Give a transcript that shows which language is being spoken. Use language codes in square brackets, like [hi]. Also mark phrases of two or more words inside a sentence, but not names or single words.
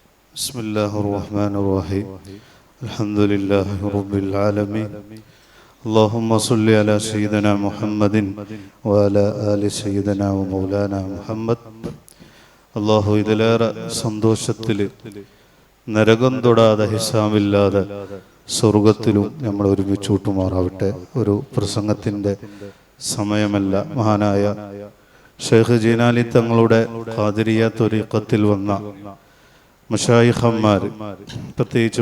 [ar] بسم الله الرحمن الرحيم الحمد لله رب العالمين اللهم صل على سيدنا محمد وعلى آل سيدنا ومولانا محمد [ml] അള്ളാഹു ഇതിലേറെ സന്തോഷത്തിൽ നരകം തൊടാതെ ഹിസാബില്ലാതെ സ്വർഗത്തിലും നമ്മൾ ഒരുമിച്ച് കൂട്ടുമാറാവട്ടെ. ഒരു പ്രസംഗത്തിൻ്റെ സമയമല്ല. മഹാനായ ഷെയ്ഖ് ജീനാലി തങ്ങളുടെ ഖാദിരിയ ത്വരീഖത്തിൽ വന്ന മശായിഖന്മാർ, പ്രത്യേകിച്ച്